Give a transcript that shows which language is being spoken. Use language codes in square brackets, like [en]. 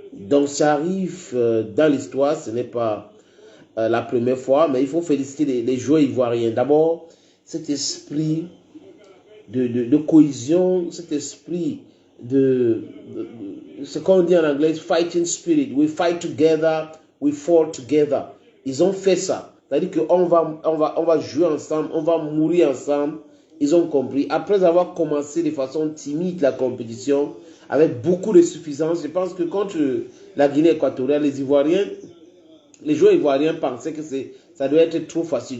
[fr] Donc ça arrive dans l'histoire, ce n'est pas la première fois, mais il faut féliciter les joueurs ivoiriens. D'abord, cet esprit de cohésion, cet esprit de ce qu'on dit en anglais, fighting spirit. [en] We fight together, we fall together. [fr] Ils ont fait ça. C'est-à-dire qu'on va jouer ensemble, on va mourir ensemble ils ont compris. Après avoir commencé de façon timide la compétition, avec beaucoup de suffisance, je pense que contre la Guinée équatoriale, les Ivoiriens, les joueurs ivoiriens pensaient que ça doit être trop facile.